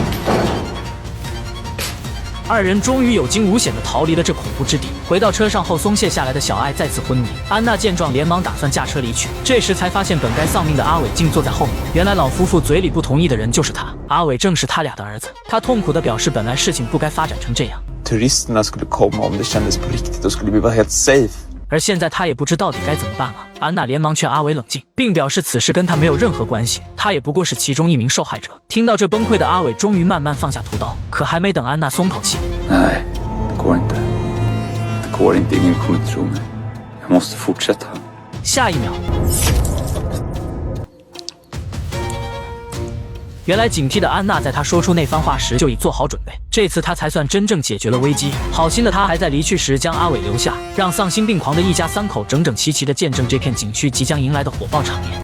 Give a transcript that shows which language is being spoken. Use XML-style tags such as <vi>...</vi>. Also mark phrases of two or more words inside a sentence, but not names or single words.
<zh>二人终于有惊无险地逃离了这恐怖之地。回到车上后，松懈下来的小爱再次昏迷。安娜见状连忙打算驾车离去，这时才发现本该丧命的阿伟竟坐在后面。原来老夫妇嘴里不同意的人就是他，阿伟正是他俩的儿子。他痛苦地表示，本来事情不该发展成这样。</zh> <sv>Turisterna skulle komma om det kändes på riktigt och skulle bli helt safe.</sv> <zh>而现在他也不知到底该怎么办了。安娜连忙劝阿伟冷静，并表示此事跟他没有任何关系，他也不过是其中一名受害者。听到这，崩溃的阿伟终于慢慢放下屠刀，可还没等安娜松口气，</zh> <sv>Nej, det går inte. Det går inte, ingen kommer tro mig. Jag måste fortsätta.</sv> <zh>下一秒，原来警惕的安娜在他说出那番话时就已做好准备，这次他才算真正解决了危机。好心的他还在离去时将阿伟留下，让丧心病狂的一家三口整整齐齐地见证这片景区即将迎来的火爆场面。</zh>